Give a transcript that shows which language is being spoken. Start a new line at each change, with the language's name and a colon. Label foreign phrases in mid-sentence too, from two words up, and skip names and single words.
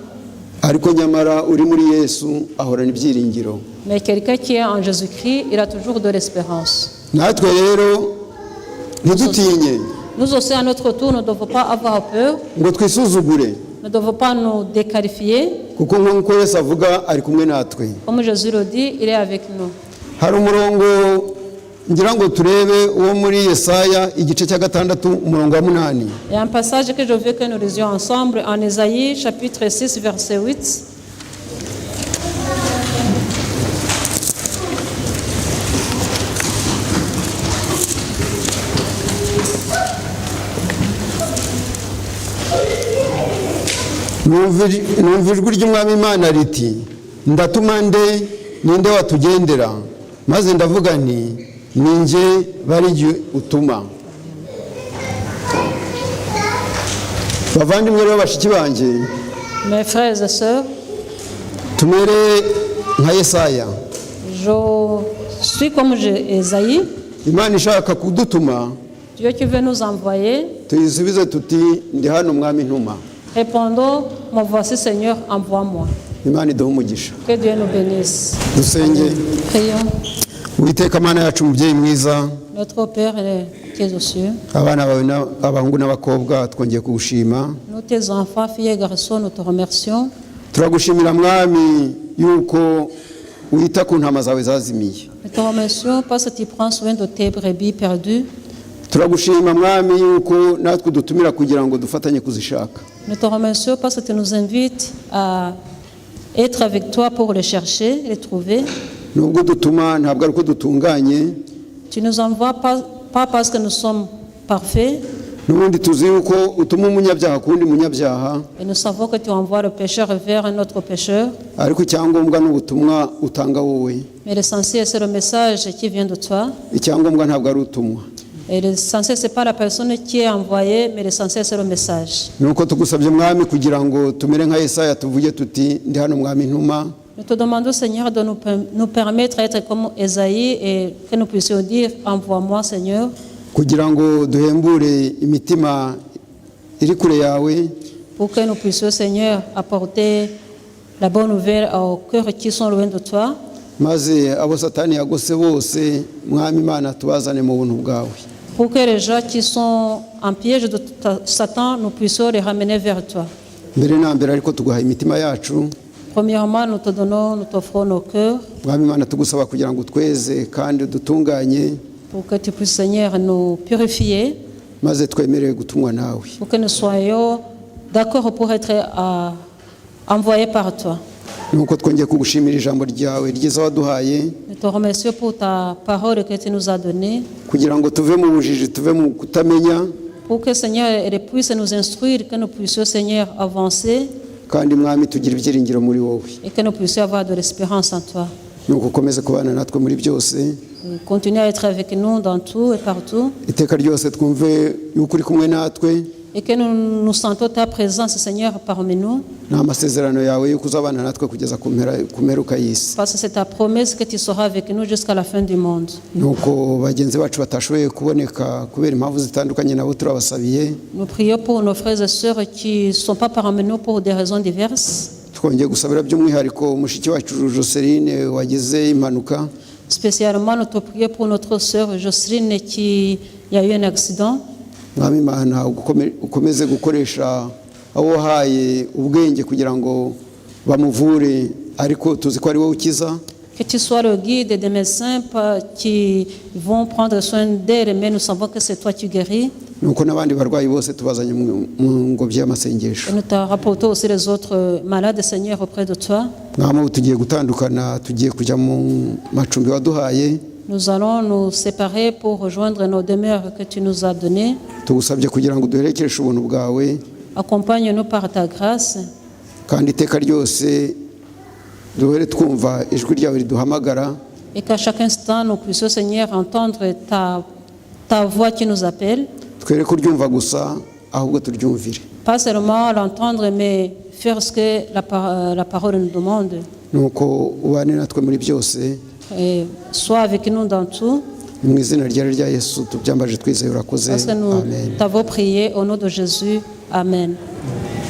French: Mais quelqu'un qui est en Jésus-Christ, il a toujours de l'espérance. Nous aussi, à notre tour, nous ne devons pas avoir peur. Nous ne devons pas nous déqualifier. Comme Jésus le dit, il est avec nous.
Kinyarwanda: ngira ngo turebe uwo muri Yesaya igice cya 6 umurongo wa 8.
French: Il y a un passage que je veux que nous lisions ensemble en Ésaïe chapitre 6 verset 8.
Kinyarwanda: numva ijwi ry'umwami Imana riti ndatuma ninde watugendera, maze ndavuga nti ni nge bari utuma. Bavandimwe rero bashiki banje,
French: Mes frères et sœurs,
Kinyarwanda: tumere nka Yesaya.
French: je suis comme Ésaïe.
Kinyarwanda: Imana ishaka kudutuma,
French: Dieu qui veut nous envoyer,
Kinyarwanda: tuyisubize tuti ndi hano mwami ntuma.
French: répondons, me voici Seigneur, envoie-moi.
Kinyarwanda: Imana iduhe umugisha.
French: Que Dieu nous bénisse.
Kinyarwanda: Dusenge.
French: Prions.
Kinyarwanda: Uwiteka Mana yacu mubyeyi mwiza,
French: Notre Père qui est aux cieux,
Kinyarwanda: abana bawe abahungu n'abakobwa twongeye kugushima.
French: nous tes enfants, filles et garçons, nous te remercions.
Kinyarwanda: Turagushimira mwami yuko wita ku ntama zawe zazimiye.
French: Nous te remercions parce que tu prends soin de tes brebis perdues.
Kinyarwanda: Turagushima mwami yuko natwe dutumira kugira ngo dufatanye kuzishaka.
French: Nous te remercions parce que tu nous invites à être avec toi pour les chercher, les trouver.
Kinyarwanda: Nubwo dutuma ntabwo ari uko dutunganye,
French: Tu nous envoies pas parce que nous sommes parfaits,
Kinyarwanda: n'ubundi tuzi yuko utuma umunyabyaha kundi munyabyaha,
French: et nous savons que tu envoies le pécheur vers un autre pécheur.
Kinyarwanda: ariko icyangombwa n'ubutumwa utanga wowe.
French: Mais l'essentiel, c'est le message qui vient de toi.
Kinyarwanda: Icyangombwa ntabwo ari utumwa.
French: Et l'essentiel, ce n'est pas la personne qui est envoyée, mais l'essentiel, c'est le message.
Kinyarwanda: Nuko tugusabye mwami kugira ngo tumere nka Yesaya tuvuge tuti ndi hano mwami ntuma.
French: Nous te demandons, Seigneur, de nous permettre d'être comme Ésaïe et que nous puissions dire, envoie-moi, Seigneur,
Kinyarwanda: kugira ngo duhembure imitima iri kure yawe,
French: pour que nous puissions, Seigneur, apporter la bonne nouvelle aux cœurs qui sont loin de toi,
Kinyarwanda: maze abo Satani yagose bose mwami Imana tubazane mu buntu bwawe.
French: pour que les gens qui sont en piège de Satan, nous puissions les ramener vers toi.
Kinyarwanda: Mbere na mbere ariko tuguha imitima yacu,
French: Premièrement, nous te donnons, nous t'offrons nos cœurs,
Kinyarwanda: mwami Imana tugusaba kugira ngo tweze kandi dutunganye,
French: pour que tu puisses, Seigneur, nous purifier,
Kinyarwanda: maze twemerere gutumwa nawe.
French: pour que nous soyons d'accord pour être envoyés par toi.
Kinyarwanda: Nuko twongeye kugushimira ijambo ryawe ryiza waduhaye,
French: Nous te remercions pour ta parole que tu nous as donnée,
Kinyarwanda: kugira ngo tuve mu bujiji tuve mu kutamenya,
French: pour que, Seigneur, elle puisse nous instruire, que nous puissions, Seigneur, avancer
Kinyarwanda: kandi mwami tugira ibyiringiro muri wowe.
French: et que nous puissions avoir de l'espérance en toi.
Kinyarwanda: Nuko ukomeze kubana natwe muri byose,
French: Continue à être avec nous dans tout et partout,
Kinyarwanda: iteka ryose twumve yuko uri kumwe natwe,
French: et que nous sentons ta présence, Seigneur, parmi nous,
Kinyarwanda: n'amasezerano yawe yuko uzabana natwe kugeza ku mperuka y'isi.
French: parce que c'est ta promesse que tu seras avec nous jusqu'à la fin du monde.
Kinyarwanda: Nuko bagenzi bacu batashoboye kuboneka kubera impamvu zitandukanye nabo turabasabiye,
French: Nous prions pour nos frères et sœurs qui ne sont pas parmi nous pour des raisons diverses.
Kinyarwanda: twongeye gusabira by'umwihariko mushiki wacu Joseline wagize impanuka,
French: Spécialement, nous te prions pour notre sœur Jocelyne qui y a eu un accident.
Kinyarwanda: mwami Imana ukomeze gukoresha abo wahaye ubwenge kugira ngo bamuvure, ariko tuzi ko ari wowe ukiza.
French: Que tu sois le guide des médecins qui vont prendre soin d'elle, mais nous savons que c'est toi qui guéris.
Kinyarwanda: Nuko n'abandi barwayi bose tubazanye mu ngobyi y'amasengesho.
French: Et nous te rapportons aussi les autres malades, Seigneur, auprès de toi.
Kinyarwanda: Mwami tugiye gutandukana, tugiye kujya mu macumbi waduhaye,
French: Nous allons nous séparer pour rejoindre nos demeures que tu nous as données.
Kinyarwanda: tugusabye kugira ngo duherekeshe ubuntu bwawe,
French: Accompagne-nous par ta grâce
Kinyarwanda: kandi iteka ryose duhere twumva ijwi ryawe riduhamagara,
French: et qu'à chaque instant nous puissions, Seigneur, entendre ta voix qui nous appelle.
Kinyarwanda: twere kuryumva gusa ahubwo turyumvire.
French: Pas seulement l'entendre, mais faire ce que la parole nous demande.
Kinyarwanda: Nuko ubane natwe muri byose,
French: Et sois avec nous dans tout,
Kinyarwanda: mu izina rya Yesu tubyambaje twizeye urakoze.
French: parce que nous Amen. t'avons prié au nom de Jésus. Amen.